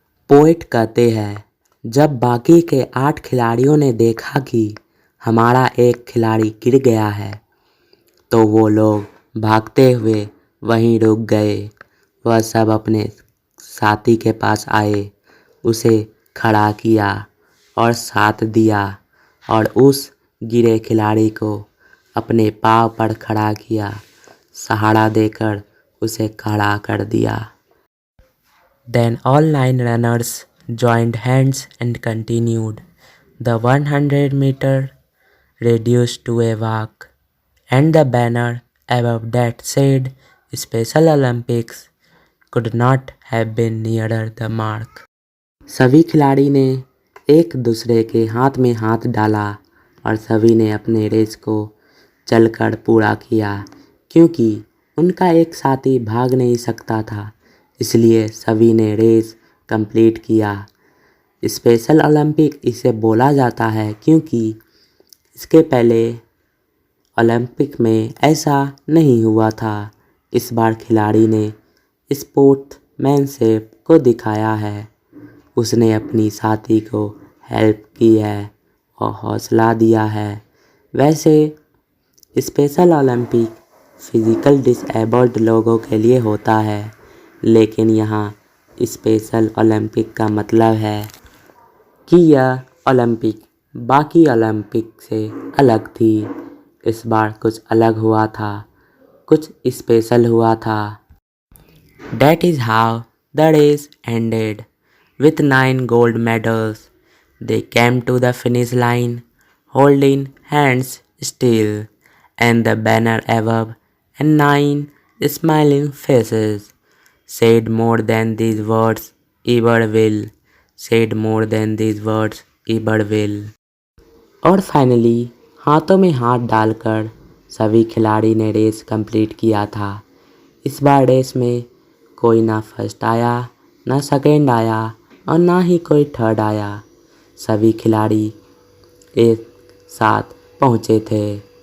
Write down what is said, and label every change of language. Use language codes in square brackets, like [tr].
[hi] Poet कहते हैं, जब बाकी के 8 खिलाड़ियों ने देखा कि हमारा एक खिलाड़ी गिर गया है, तो वो लोग भागते हुए वहीं रुक गए। वह सब अपने साथी के पास आए, उसे खड़ा किया और साथ दिया और उस गिरे खिलाड़ी को अपने पाँव पर खड़ा किया, सहारा देकर उसे खड़ा कर दिया। [en] Then all 9 runners joined hands and continued. The 100-meter reduced to a walk, and the banner above that said Special Olympics could not have been nearer the mark. [hi] सभी खिलाड़ी ने एक दूसरे के हाथ में हाथ डाला और सभी ने अपने रेस को चलकर पूरा किया, क्योंकि उनका एक साथी भाग नहीं सकता था, इसलिए सभी ने रेस कंप्लीट किया। स्पेशल ओलंपिक इसे बोला जाता है क्योंकि इसके पहले ओलंपिक में ऐसा नहीं हुआ था। इस बार खिलाड़ी ने स्पोर्ट्समैनशिप को दिखाया है। उसने अपनी साथी को हेल्प की है और हौसला दिया है। वैसे स्पेशल ओलंपिक फिजिकल डिसेबल्ड लोगों के लिए होता है, लेकिन यहाँ स्पेशल ओलंपिक का मतलब है कि यह ओलंपिक बाकी ओलंपिक से अलग थी। इस बार कुछ अलग हुआ था, कुछ स्पेशल हुआ था। [en] That is how the race ended with 9 gold medals. They came to the finish line holding hands still, and the banner above and 9 smiling faces. Said more than these words ever will. Said more than these words ever will. [hi] और finally हाथों में हाथ डालकर सभी खिलाड़ी ने race complete किया था। इस बार रेस में कोई ना फर्स्ट आया, ना सेकेंड आया और ना ही कोई थर्ड आया। सभी खिलाड़ी एक साथ पहुँचे थे।